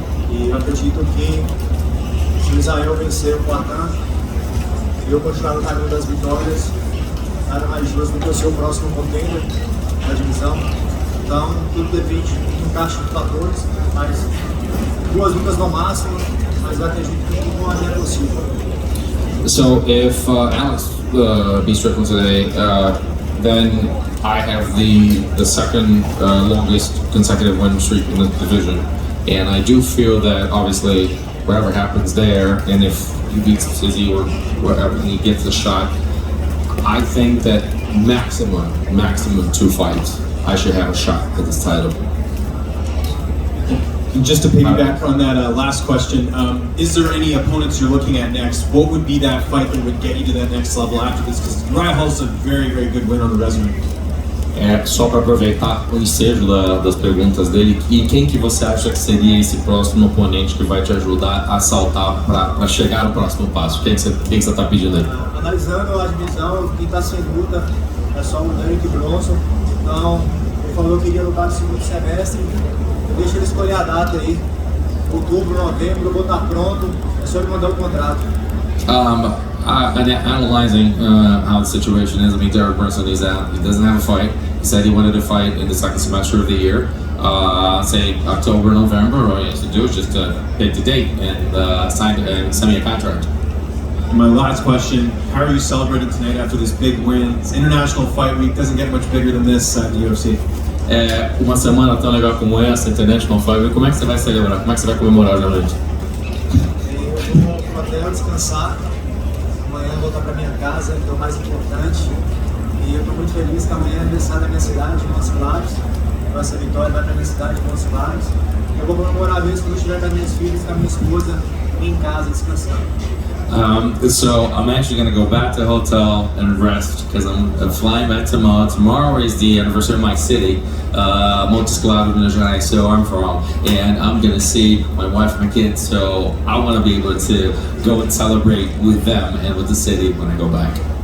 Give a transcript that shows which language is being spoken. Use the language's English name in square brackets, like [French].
[Portuguese] E eu acredito que se o Israel vencer o Boatan, eu continuar no caminho das vitórias, nada mais justo do que eu ser o próximo contender da divisão. Então, tudo depende do encaixe de fatores, mas 2 lutas no máximo, mas eu acredito que uma é possível. [English] So if Alex beats Strickland today, then I have the second longest consecutive win streak in the division, and I do feel that obviously whatever happens there, and if he beats Izzy or whatever, and he gets the shot, I think that maximum 2 fights, I should have a shot at this title. Just to piggyback on that last question, is there any opponents you're looking at next? What would be that fight that would get you to that next level after this? Because Ryan Hall's a very, very good win on the resume. [Portuguese] Só para aproveitar o ensejo das perguntas dele, e quem que você acha que seria esse próximo oponente que vai te ajudar a saltar para chegar no próximo passo? Quem que você está pedindo aí? Analisando a divisão, quem está sem luta é só o Derek Bronson. Então, ele falou que iria lutar no segundo semestre. Eu deixo ele escolher a data aí. Outubro, novembro, eu vou estar pronto. É só ele mandar o contrato. [English] Analyzing how the situation is, I mean, Derek Brunson is out. He doesn't have a fight. He said he wanted to fight in the second semester of the year, say October, November. All he has to do is just pick the date and send me a contract. My last question, how are you celebrating tonight after this big win? It's International Fight Week, doesn't get much bigger than this at the UFC. [Portuguese] Uma semana tão legal como essa, International Fight Week, como é que você vai celebrar? Como é que você vai comemorar hoje à noite? Eu vou até descansar. Amanhã eu vou voltar para minha casa, que é o mais importante. E eu estou muito feliz que amanhã é aniversário da minha cidade, Montes Claros. Essa vitória vai para minha cidade, Montes Claros. Eu vou comemorar isso quando eu estiver com as minhas filhas, com a minha esposa em casa, descansando. [English] So I'm actually going to go back to the hotel and rest because I'm flying back tomorrow. Tomorrow is the anniversary of my city, Montes Claros, Minas Gerais, so I'm from, and I'm going to see my wife and my kids, so I want to be able to go and celebrate with them and with the city when I go back.